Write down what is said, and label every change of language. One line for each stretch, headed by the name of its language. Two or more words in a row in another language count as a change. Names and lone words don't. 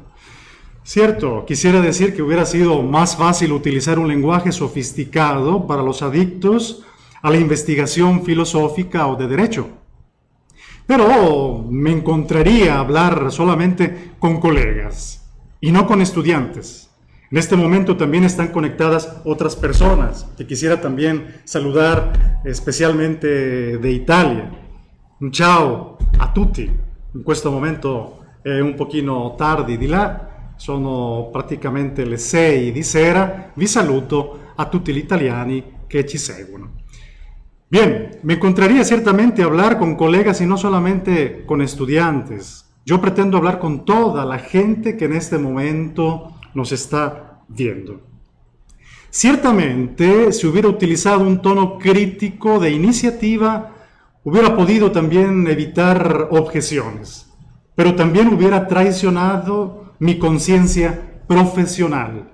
Spanish: Cierto, quisiera decir que hubiera sido más fácil utilizar un lenguaje sofisticado para los adictos a la investigación filosófica o de derecho, pero me encontraría a hablar solamente con colegas y no con estudiantes. En este momento también están conectadas otras personas que quisiera también saludar, especialmente de Italia.
Italian: Un ciao a tutti. In questo momento è un pochino tardi di là, sono praticamente le 6 di sera. Vi saluto a tutti gli italiani che ci seguono.
Spanish: Bien, me encontraría ciertamente a hablar con colegas y no solamente con estudiantes. Yo pretendo hablar con toda la gente que en este momento nos está viendo. Ciertamente, si hubiera utilizado un tono crítico de iniciativa, hubiera podido también evitar objeciones, pero también hubiera traicionado mi conciencia profesional.